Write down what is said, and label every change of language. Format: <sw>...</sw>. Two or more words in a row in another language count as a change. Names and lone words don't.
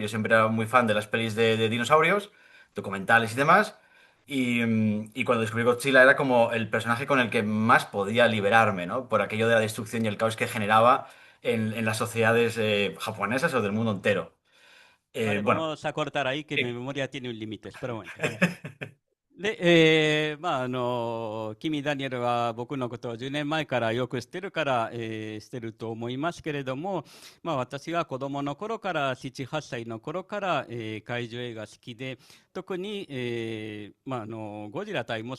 <es>Yo siempre era muy fan de las pelis de dinosaurios, documentales y demás. Y cuando descubrí Godzilla era como el personaje con el que más podía liberarme, ¿no? Por aquello de la destrucción y el caos que generaba en las sociedades japonesas o del mundo entero. Vale, Bueno. vamos a cortar ahí que mi Sí. memoria tiene un límite. Espera un momento.</es> <ja>で、君、ダニエルは僕のことを10年前からよく知ってるから、してると思いますけれども、私が子供の頃から、7、8歳の頃から、怪獣映画好きで、特に、ゴジラ対モス</ja>